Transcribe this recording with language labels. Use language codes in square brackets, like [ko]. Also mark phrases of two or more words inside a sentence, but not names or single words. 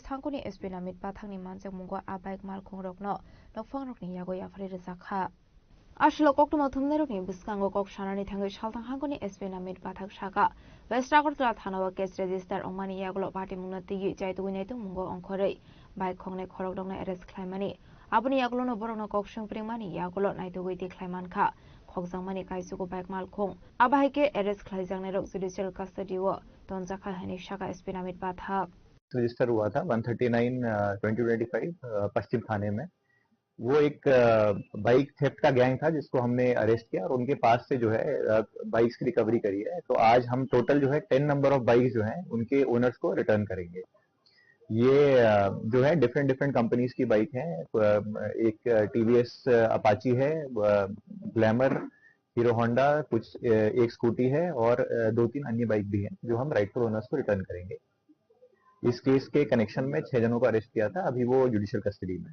[trp] thangkoni SP namit pathangni manjak mungo abaik malkhong rokno nokphang rokni yago yafari rejakha Ashlo koktoma thumnerokni biskango kok shanani thangai saltang hangkoni SP namit pathak shaka West Agartala thanawa [en] case register [trp] ongmani yagulo party mungna tigi jaitugoi naitung mungo ongkhorei bike khongne khorokdokna arrest khlaimani Abuni yagulono borokno kok sungpringmani yagulo naitugoi tikhlaiman kha khokjangmani kaisugo bike malkhong abahaike arrest khlaijangnai rok [en] judicial custody [trp] o tonjakha hani shaka SP namit pathak [hi] रजिस्टर हुआ था 139/2025 पश्चिम थाने में वो एक [en] bike theft [hi] का गैंग था जिसको हमने अरेस्ट किया और उनके पास से जो है बाइक्स की रिकवरी करी है तो आज हम टोटल जो है 10 [en] number of bikes [hi] जो हैं उनके ओनर्स को रिटर्न करेंगे ये जो है [en] different companies [hi] की बाइक हैं एक TVS अपाची है ग्लैमर हीरो होंडा कुछ एक स्कूटी है और 2-3 अन्य बाइक भी हैं जो हम [en] rightful owners [hi] को रिटर्न करेंगे इस केस के कनेक्शन में 6 जनों को अरेस्ट किया था अभी वो [en] judicial custody [hi] में